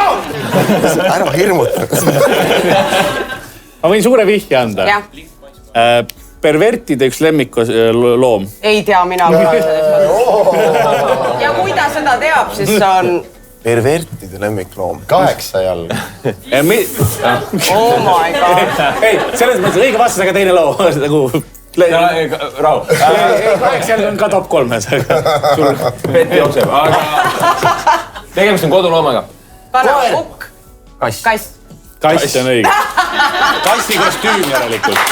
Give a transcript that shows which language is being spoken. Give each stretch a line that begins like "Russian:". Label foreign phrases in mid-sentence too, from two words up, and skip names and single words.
Estonian: Ära hirmuta. Ma võin suure vihje anda. Pervertide üks lemmikloom. Ei tea, mina. Ja kui ta seda teab, siis on... Pervertide lemmikloom. 8 jalga.
English: Oh my god.
Estonian: Ei, selles mõttes õige vastus, aga teine loo. Rahu. 8 jalga on ka top 3. Pett jookseb, aga tegemist on koduloomaga. Kana, ukk. Kass. Kass on õige. Kassi kostüüm järelikult.